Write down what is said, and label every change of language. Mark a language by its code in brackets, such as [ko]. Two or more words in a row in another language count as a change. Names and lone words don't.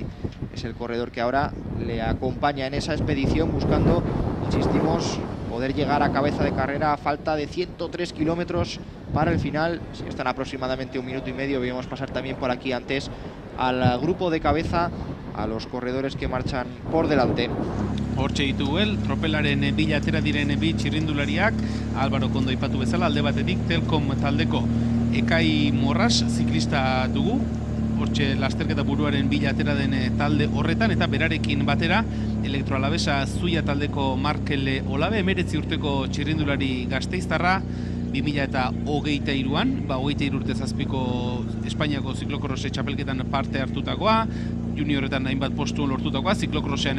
[es] Es el corredor que ahora le acompaña en esa expedición buscando, insistimos, poder llegar a cabeza de carrera a falta de 103 kilómetros para el final. Si están aproximadamente 1,5 minutos, vimos pasar también por aquí antes al grupo de cabeza, a los corredores que marchan por delante. [eu] Hortxe ditugu tropelaren bila atera diren bi txirrindulariak, Álvaro Kondo aipatu bezala, alde batetik Telkom taldeko Ekai Morras ziklista dugu, hortxe lasterketa buruaren bila atera den talde horretan, eta berarekin batera Elektroalabesa Zuia taldeko Markel Olabe, 19 urteko txirrindulari gasteiztarra, 2023an, 23 urte zazpiko Espainiako ziklokrose txapelketan parte hartutakoa, juniorretan hainbat postu lortutakoa, ziklokrosean